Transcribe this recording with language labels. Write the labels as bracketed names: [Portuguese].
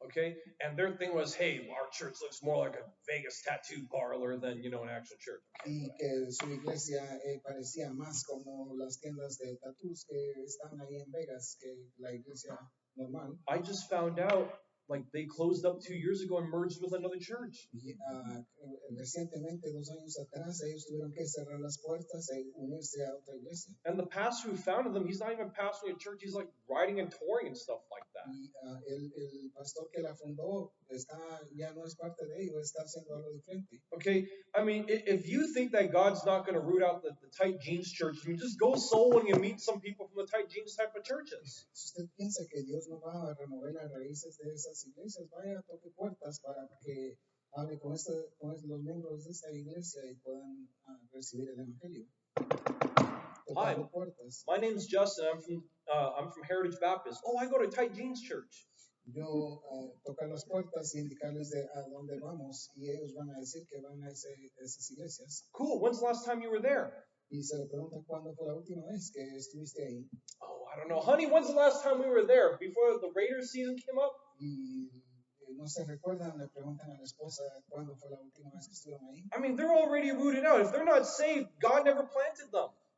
[English] Okay, and their thing was, hey, our church looks more like a Vegas tattoo parlor than, an actual church. [Spanish] Y que su iglesia parecía más como las tiendas de tattoos que están ahí en Vegas que la iglesia normal. [English] I just found out, they closed up 2 years ago and merged with another church. [Spanish] Y recientemente, 2 años atrás, ellos tuvieron que cerrar las puertas e unirse a otra iglesia. [English] And the pastor who founded them, he's not even pastoring a church, he's writing and touring and stuff like that. [Spanish] Y el pastor que la fundó ya no es parte de ello, está haciendo algo diferente. [English] Okay, I mean, if you think that God's not going to root out the tight jeans church, just go soul winning and meet some people from the tight jeans type of churches. [Spanish] Si usted piensa que Dios no va a remover las raíces de esas iglesias, vaya a toque puertas para que hable con los miembros de esta iglesia y puedan recibir el evangelio. [English] Hi, my name's Justin. I'm from Heritage Baptist. Oh, I go to Tight Jeans Church. [Spanish] Yo tocar las puertas y indicarles a dónde vamos y ellos van a decir que van a esas iglesias. [English] Cool. When's the last time you were there? [Spanish] Y se le pregunta cuándo fue la última vez que estuviste ahí. [English] Oh, I don't know. Honey, when's the last time we were there? Before the Raiders season came up? [Spanish] Y no se recuerdan, le preguntan a la esposa cuándo fue la última vez que estuvieron ahí. [English] I mean, they're already rooted out. If they're not saved, God never planted them.